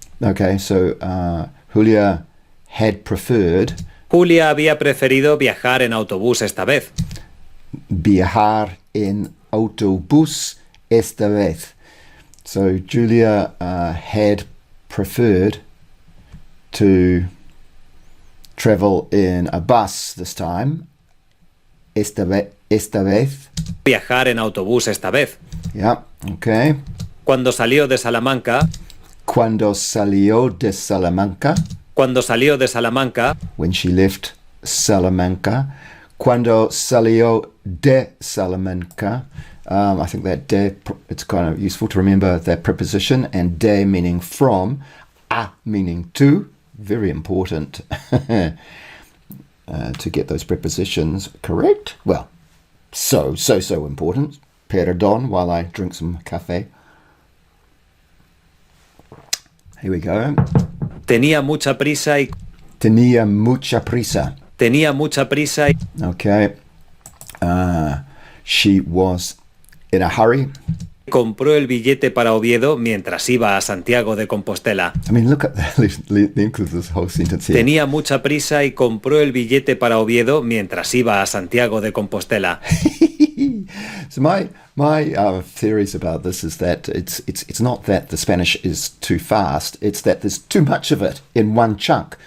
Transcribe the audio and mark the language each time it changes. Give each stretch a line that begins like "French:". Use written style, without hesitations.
English: Okay, so Julia had preferred.
Spanish: Julia había preferido viajar en autobús esta vez. Viajar en autobús esta vez.
English: So Julia had preferred to travel in a bus this time.
Spanish: Esta vez. Viajar en autobús esta vez.
English: Yeah, okay.
Spanish: Cuando salió de Salamanca. Cuando salió de Salamanca. Cuando salió de Salamanca.
English: When she left Salamanca.
Spanish: Cuando salió de Salamanca.
English: I think that de, it's kind of useful to remember that preposition, and de meaning from, a meaning to. Very important to get those prepositions correct. Well, so important. Perdón while I drink some café. Here we go.
Spanish: Tenía mucha prisa y... Tenía mucha prisa. Tenía mucha prisa y...
English: Okay. She was in a hurry.
Spanish: Compró el billete para Oviedo mientras iba a Santiago de Compostela.
English: I mean, look at the length of this whole sentence here.
Spanish: Tenía mucha prisa y compró el billete para Oviedo mientras iba a Santiago de Compostela.
English: So my theories about this is that it's not that the Spanish is too fast, it's that there's too much of it in one chunk.